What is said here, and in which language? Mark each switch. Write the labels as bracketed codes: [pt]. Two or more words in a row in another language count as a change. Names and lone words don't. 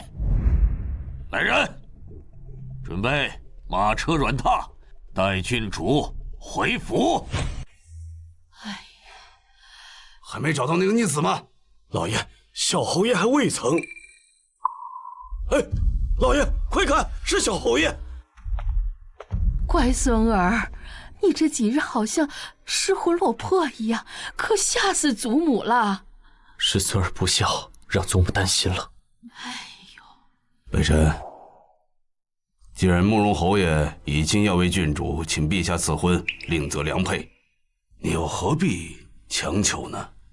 [zh] 好了，你休息。來人， 準備馬車軟榻，帶郡主回府。還沒找到那個逆子嗎？老爺，小侯爺還未曾。哎，老爺，快看，是小侯爺！乖孙兒，你这几日好像失魂落魄一樣，可嚇死祖母了。是孙兒不孝，讓祖母擔心了。哎呦，北辰，既然慕容侯爺已經要為郡主請陛下賜婚，另擇良配，你又何必強求呢？